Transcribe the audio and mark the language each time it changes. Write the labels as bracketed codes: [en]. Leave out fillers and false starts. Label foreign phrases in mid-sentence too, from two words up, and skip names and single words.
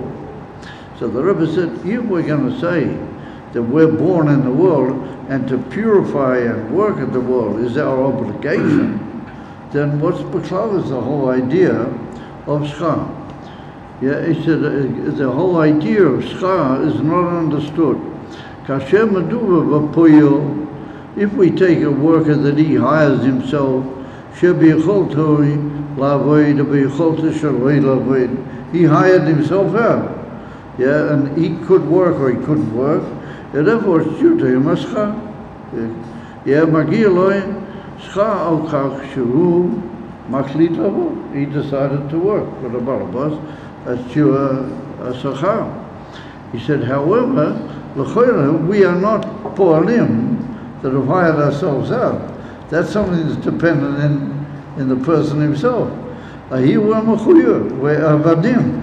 [en] So the Rebbe said, if we're going to say that we're born in the world and to purify and work at the world is our obligation, then what's b'klal is the whole idea of schar. He said the whole idea of schar is not understood. [he] כאשר מדובר בפועל, [en] if we take a worker that he hires himself, [he] שביכולתו לעבוד ביכולתו שלא לעבוד, [en] he hired himself out, and he could work or he couldn't work, and therefore it's due to him a schar. [he] מגיע לו שכר על כך שהוא מחליט לבוא, [en] he decided to work for the balabas, that's due a schar. He said, however, we are not po'alim that have hired ourselves out. That's something that's dependent in the person himself. We're avadim.